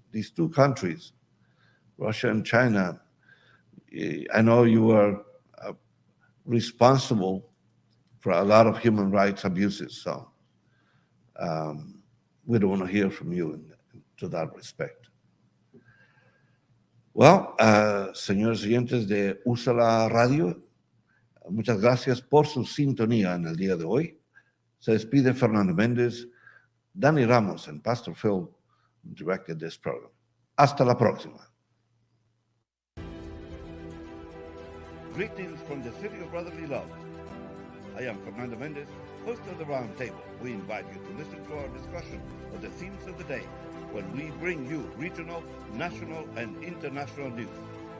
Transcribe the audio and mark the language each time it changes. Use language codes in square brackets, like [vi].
[en] These two countries, Russia and China, I know you are responsible for a lot of human rights abuses, so we don't want to hear from you to that respect. Well, [es] señores oyentes de Usa la Radio, muchas gracias por su sintonía en el día de hoy. Se despide Fernando Mendez. [en] Danny Ramos and Pastor Phil directed this program. [es] Hasta la próxima. [en] Greetings from the city of brotherly love. I am Fernando Mendez, host of the Roundtable. We invite you to listen to our discussion of the themes of the day when we bring you regional, national, and international news.